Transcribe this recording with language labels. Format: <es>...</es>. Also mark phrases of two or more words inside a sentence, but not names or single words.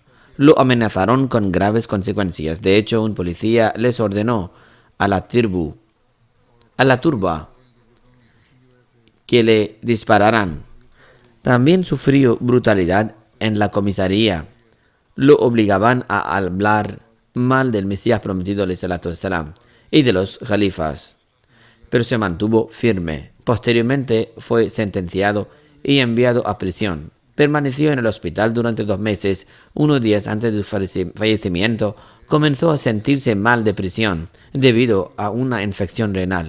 <es>Lo amenazaron con graves consecuencias. De hecho, un policía les ordenó a la turba que le dispararan. También sufrió brutalidad en la comisaría. Lo obligaban a hablar mal del Mesías prometido</es> <ar>عليه الصلاة والسلام</ar> <es>y de los califas, pero se mantuvo firme. Posteriormente fue sentenciado y enviado a prisión. Permaneció en el hospital durante 2 meses. Unos días antes de su fallecimiento, comenzó a sentirse mal de prisión debido a una infección renal.</es>